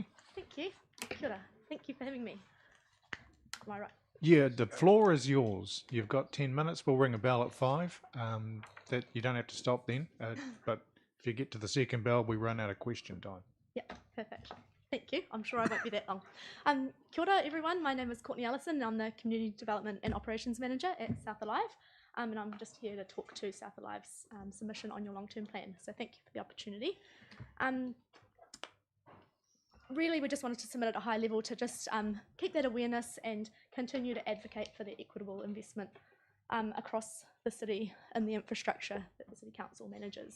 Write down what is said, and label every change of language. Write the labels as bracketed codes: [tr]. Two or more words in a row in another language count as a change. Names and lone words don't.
[en] Thank you. [mi] Kia ora. [en] Thank you for having me. Am I right? Yeah, the floor is yours. You've got 10 minutes. We'll ring a bell at 5. That you don't have to stop then. But if you get to the second bell, we run out of question time. Yeah, perfect. Thank you. I'm sure I won't be that long. [mi] Kia ora, [en] everyone. My name is Courtney Ellison, and I'm the Community Development and Operations Manager at South Alive. And I'm just here to talk to South Alive's submission on your long-term plan. So thank you for the opportunity. Really, we just wanted to submit at a high level to just keep that awareness and continue to advocate for the equitable investment across the city and the infrastructure that the City Council manages.